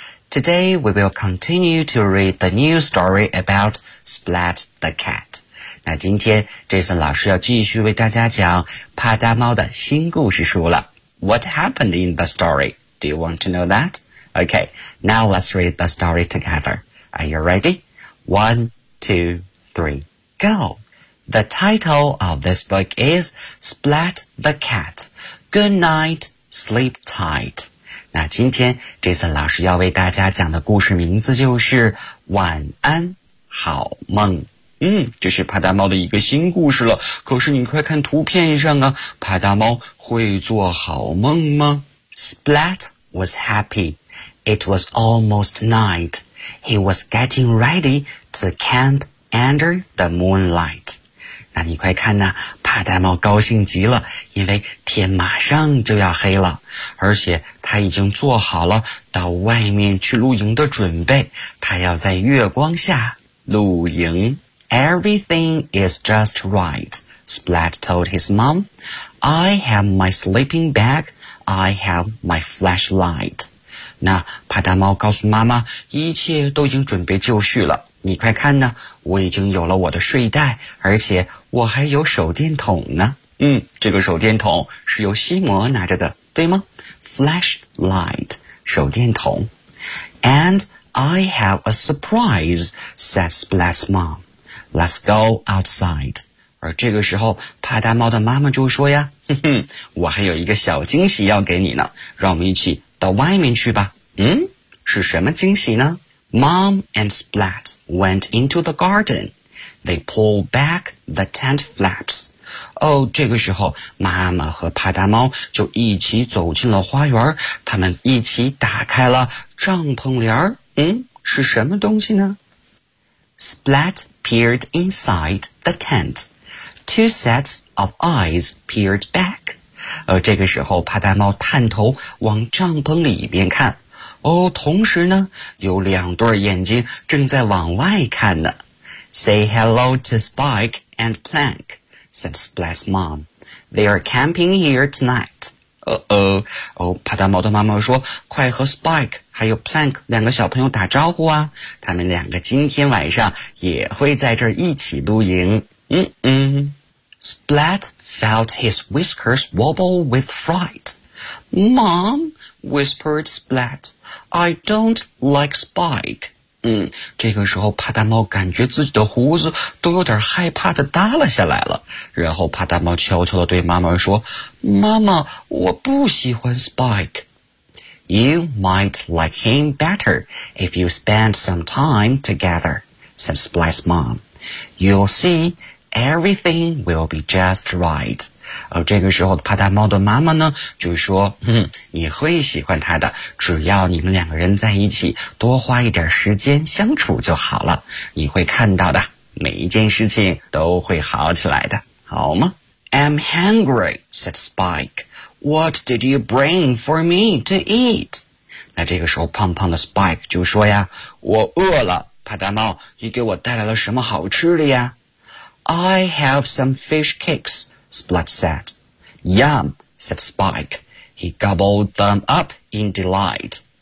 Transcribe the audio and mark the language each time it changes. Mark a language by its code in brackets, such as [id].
[en] Today we will continue to read the new story about Splat the Cat. [zh] 那今天 Jason 老师要继续为大家讲帕达猫的新故事书了。 [en] What happened in the story? Do you want to know that? Okay, now let's read the story together. Are you ready? 1, 2, 3, go! The title of this book is Splat the Cat. Good night, sleep tight. [zh] 那今天 Jason 老师要为大家讲的故事名字就是晚安好梦。嗯，这是帕达猫的一个新故事了。可是你快看图片上啊，帕达猫会做好梦吗？ [en] Splat was happy. It was almost night. He was getting ready to camp under the moonlight. [zh] 那你快看呢、啊、帕达猫高兴极了，因为天马上就要黑了，而且他已经做好了到外面去露营的准备，他要在月光下露营。 [en] Everything is just right, Splat told his mom. I have my sleeping bag, I have my flashlight. [zh] 那帕达猫告诉妈妈，一切都已经准备就绪了。你快看呢，我已经有了我的睡袋，而且我还有手电筒呢。嗯，这个手电筒是由西摩拿着的，对吗？ Flashlight, 手电筒。 [en] And I have a surprise, said Splat's mom. Let's go outside. [zh] 而这个时候帕达猫的妈妈就说呀，哼哼，我还有一个小惊喜要给你呢，让我们一起到外面去吧。嗯，是什么惊喜呢？ [en] Mom and Splat went into the garden. They pulled back the tent flaps. [zh] 哦，这个时候妈妈和帕达猫就一起走进了花园，他们一起打开了帐篷帘。嗯，是什么东西呢？ [en] Splat peered inside the tent. Two sets of eyes peered back. [zh] 这个时候帕达猫探头往帐篷里边看。哦，同时呢，有两对眼睛正在往外看呢。 [en] Say hello to Spike and Plank, said Splat's mom. They are camping here tonight. [zh] 帕达猫的妈妈说，快和 Spike还有 Plank 两个小朋友打招呼啊，他们两个今天晚上也会在这儿一起露营。 [en] Splat felt his whiskers wobble with fright. Mom, whispered Splat, I don't like Spike. [zh] 这个时候帕达猫感觉自己的胡子都有点害怕的耷拉下来了，然后帕达猫悄悄地对妈妈说，妈妈，我不喜欢 Spike。 [en] You might like him better if you spend some time together, said Splat's mom. You'll see, everything will be just right. [zh] 这个时候帕达猫的妈妈呢就说，你会喜欢他的，只要你们两个人在一起多花一点时间相处就好了，你会看到的，每一件事情都会好起来的，好吗？ [en] I'm hungry, said Spike. What did you bring for me to eat? [zh] 那这个时候胖胖的 Spike 就说呀，我饿了，帕达猫，你给我带来了什么好吃的呀？ [en] I have some fish cakes, Splat said. Yum, said Spike. He gobbled them up in delight.